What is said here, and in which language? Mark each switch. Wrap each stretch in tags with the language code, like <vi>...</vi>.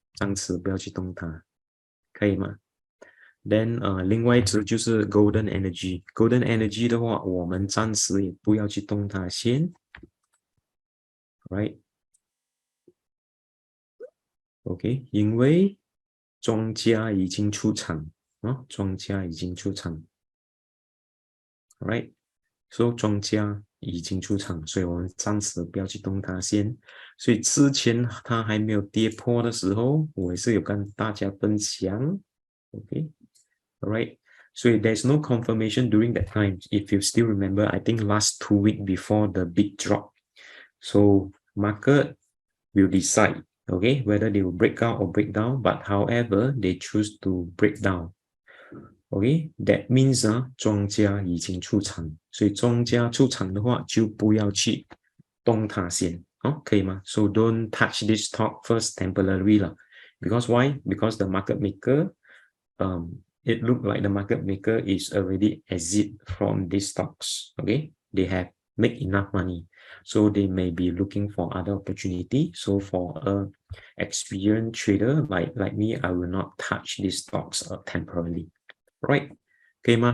<zh>暂时不要去动它，可以吗？Then 另外一只就是 Golden Energy。Golden Energy 的话，我们暂时也不要去动它先 ，right？OK，因为庄家已经出场啊，庄家已经出场 ，right？So 庄家已经出场，所以我们暂时不要去动它先。所以之前它还没有跌破的时候，我也是有跟大家分享 ，OK，alright。</zh> <en>So there's no confirmation during that time. If you still remember, I think last 2 weeks before the big drop. So market will decide, okay, whether they will break out or break down. But however, they choose to break down.</en> <zh>Okay,</zh> <en>that means</en> <zh>庄家已经出场，所以庄家出场的话，就不要去动它先，可以吗？</zh> <en>So don't touch this stock first temporarily 啦。Because why? Because the market maker, it look like the market maker is already exit from these stocks. Okay, they have make enough money, so they may be looking for other opportunity. So for a experienced trader like me, I will not touch these stocks temporarily. Right? Okay, ma.</en>